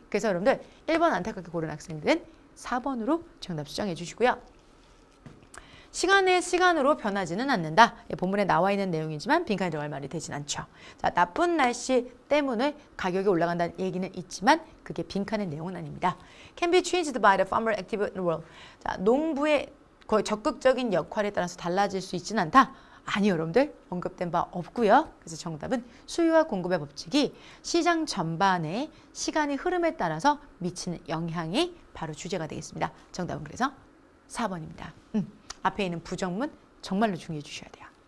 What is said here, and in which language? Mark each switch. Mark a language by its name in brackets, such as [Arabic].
[Korean] 그래서 여러분들 1번 안타깝게 고른 학생들은 4번으로 정답 수정해 주시고요. 시간의 시간으로 변하지는 않는다. 본문에 나와 있는 내용이지만 빈칸에 들어갈 말이 되진 않죠. 자, 나쁜 날씨 때문에 가격이 올라간다는 얘기는 있지만 그게 빈칸의 내용은 아닙니다. [English] Can be changed by the farmer active in the world. [Korean] 자, 농부의 거의 적극적인 역할에 따라서 달라질 수 있지는 않다. 아니요, 여러분들. 언급된 바 없고요. 그래서 정답은 수요와 공급의 법칙이 시장 전반의 시간의 흐름에 따라서 미치는 영향이 바로 주제가 되겠습니다. 정답은 그래서 4번입니다. 앞에 있는 부정문 정말로 중요해 주셔야 돼요.